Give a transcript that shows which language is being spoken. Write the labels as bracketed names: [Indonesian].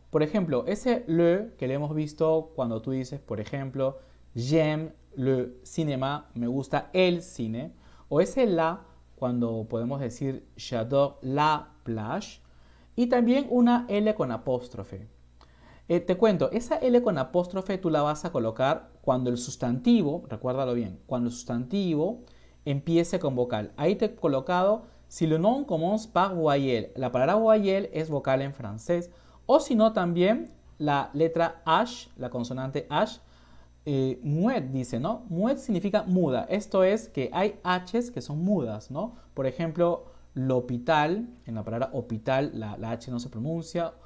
[Spanish] Por ejemplo, ese le que le hemos visto cuando tú dices, por ejemplo, [French] j'aime le cinéma, [Spanish] me gusta el cine, o ese la cuando podemos decir [French] j'adore la plage, [Spanish] y también una L con apóstrofe. Te cuento, esa L con apóstrofe tú la vas a colocar cuando el sustantivo, recuérdalo bien, cuando el sustantivo empiece con vocal. Ahí te he colocado, [French] si le nom commence par voyelle. [Spanish] La palabra voyelle es vocal en francés. O si no, también la letra H, la consonante H, muet dice, ¿no? Muet significa muda. Esto es que hay H's que son mudas, ¿no? Por ejemplo, l'hôpital, en la palabra hospital la H no se pronuncia.